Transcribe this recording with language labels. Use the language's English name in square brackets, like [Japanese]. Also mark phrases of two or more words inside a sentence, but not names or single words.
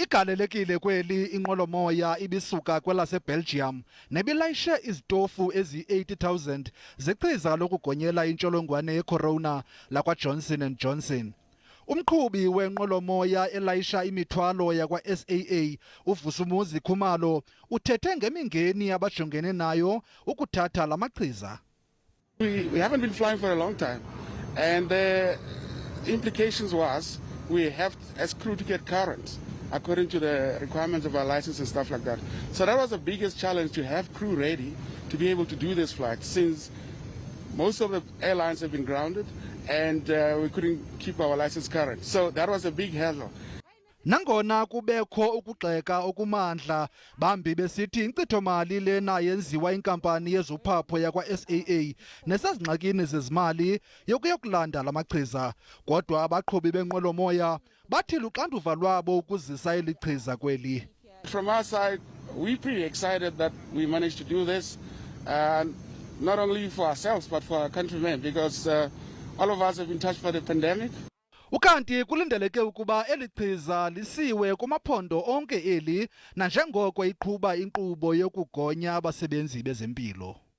[Xhosa] Ligalelekile kweli inqwelomoya ibisuka kwelaseBelgium nebilayishe izitofu ezi-80,000 zechiza lokugonyela intsholongwane yeCorona lakwa Johnson and Johnson. Umqhubi wenqwelomoya elayisha imithwalo yakwa-SAA uVusumuzi Khumalo uthethe ngemingeni abajongene nayo ukuthatha la machiza. [English] We haven't been flying for a long time, and the implications was we have as crew to get current according to the requirements of our license and stuff like that. So that was the biggest challenge, to have crew ready to be able to do this flight, since most of the airlines have been grounded and we couldn't keep our license current. So that was a big hurdle. [Xhosa] Nangona kubekho ukugxeka okumandla, bambi besithi inkcitho-mali lena yenziwa inkampani yezophapho yakwa-SAA nesezingxakini zezimali yokulanda la machiza. Kodwa abaqhubi benqwelomoya bathi luxanduva lwabo ukuzisa eli chiza kweli. [English] From our side, we're pretty excited that we managed to do this, not only for ourselves but for our countrymen, because all of us have been touched by the pandemic. [Xhosa] Ukanti kulindeleke ukuba eli chiza lisiwe kumaphondo onke eli nanjengoko iqhuba inkqubo yokugonya abasebenzi bezempilo.